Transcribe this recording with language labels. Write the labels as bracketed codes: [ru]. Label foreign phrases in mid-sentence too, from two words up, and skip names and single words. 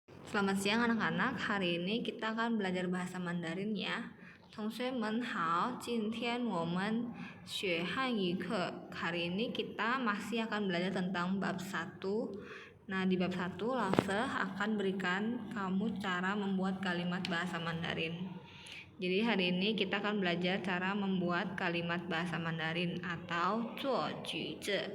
[id] Selamat siang anak-anak, hari ini kita akan belajar bahasa Mandarin ya. [zh] 同学们好，今天我们学汉语课. [id] Hari ini kita masih akan belajar tentang bab 1. Nah, di bab 1 Lause akan berikan kamu cara membuat kalimat bahasa Mandarin. Jadi hari ini kita akan belajar cara membuat kalimat bahasa Mandarin atau [zh] 做句子.